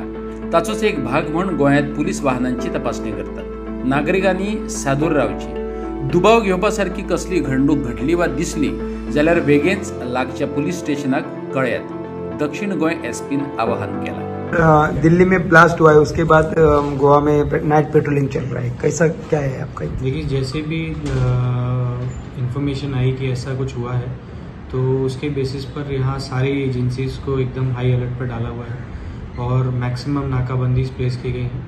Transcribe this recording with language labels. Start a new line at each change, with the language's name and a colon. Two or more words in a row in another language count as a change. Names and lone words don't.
Konkani: ताचोच एक भाग म्हणून गोंयांत पुलीस वाहनांची तपासणी करतात. नागरिकांनी सादूर रावची. दुबाव घेवपासारखी कसली घडणूक घडली वा दिसली जाल्यार बेगीनच लागच्या पुलीस स्टेशनाक कळयात. दक्षिण गोंय एसपीन आवाहन केला.
Hindi: दिल्ली में ब्लास्ट हुआ है उसके बाद गोवा में
English: night patrolling
Hindi: चल रहा है कैसा क्या है आपका? देखिए जैसे भी इंफॉर्मेशन आई कि ऐसा कुछ हुआ है तो उसके बेसिस पर यहाँ सारी एजेंसीज को एकदम
English: high alert
Hindi: पर डाला हुआ है और मैक्सिमम नाकाबंदी प्लेस की गई है.